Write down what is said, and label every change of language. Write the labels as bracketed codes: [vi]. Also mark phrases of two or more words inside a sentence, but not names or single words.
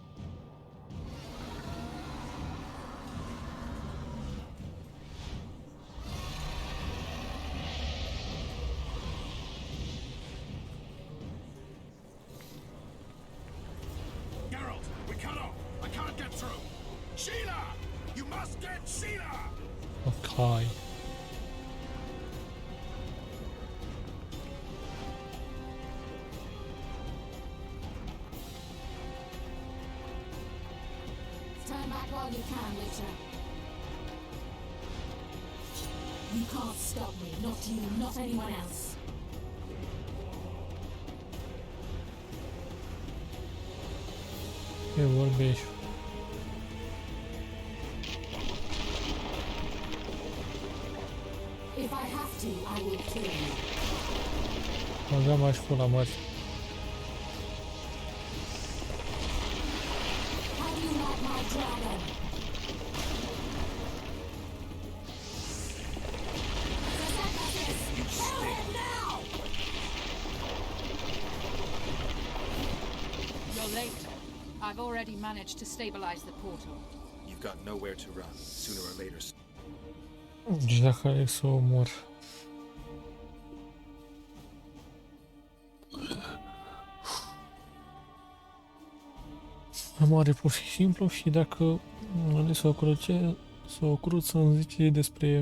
[en] Geralt, we cut off. I can't get through. Sheila! You must get Sheila! Ok. Turn back while you can, Witcher. You can't stop me. Not you, not anyone else. [ro] Ce vorbești? [en] If I have to, I will kill you. [ro] Băga m-aș pula mare. [en] How do you like my dragon? Kill him now! You're late. I've already managed to stabilize the portal. You've got nowhere to run. Sooner or later. [ro] Deci dacă aleg să o omor. Moare pur și simplu și dacă ales să o cruță să-mi zice despre...